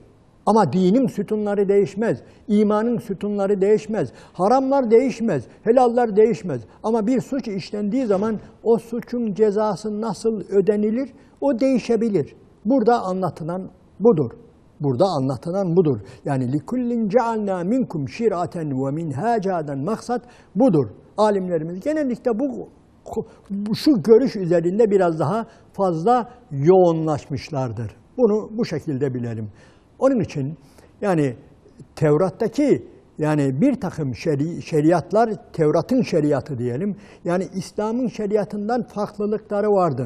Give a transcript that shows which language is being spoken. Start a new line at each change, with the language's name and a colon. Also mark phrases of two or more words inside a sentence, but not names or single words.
Turkish: Ama dinin sütunları değişmez, imanın sütunları değişmez, haramlar değişmez, helallar değişmez. Ama bir suç işlendiği zaman o suçun cezası nasıl ödenilir, o değişebilir. Burada anlatılan budur. Burada anlatılan budur.
Arabic: Yani لِكُلِّنْ جَعَلْنَا مِنْكُمْ شِرْعَةً وَمِنْهَاجًا
Turkish: maksat budur. Alimlerimiz genellikle şu görüş üzerinde biraz daha fazla yoğunlaşmışlardır. Bunu bu şekilde bilelim. Onun için yani Tevrat'taki yani bir takım şeriatlar, Tevrat'ın şeriatı diyelim, yani İslam'ın şeriatından farklılıkları vardır.